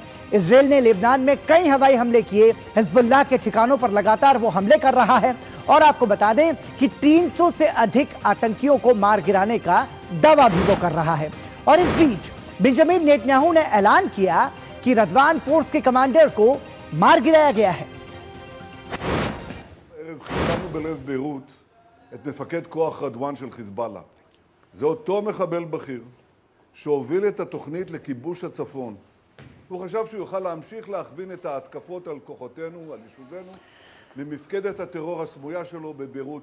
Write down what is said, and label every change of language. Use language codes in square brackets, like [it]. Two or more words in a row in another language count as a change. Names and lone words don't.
[hi] इजरायल ने लेबनान में कई हवाई हमले किए। हिजबुल्लाह के ठिकानों पर लगातार वो हमले कर रहा है और आपको बता दें कि 300 से अधिक आतंकियों को मार गिराने का दावा भी वो कर रहा है। और इस बीच बेंजामिन नेतन्याहू ने ऐलान किया कि रदवान फोर्स के कमांडर को मार गिराया गया है। [he] חיסלנו בלב ביירות את מפקד כוח רדואן של חיזבאללה. זה אותו מחבל בכיר שהוביל את התוכנית לכיבוש הצפון. הוא חשב שהוא יוכל להמשיך להכווין את ההתקפות על כוחותינו, על יישובינו, ממפקדת הטרור הסמויה שלו בביירות.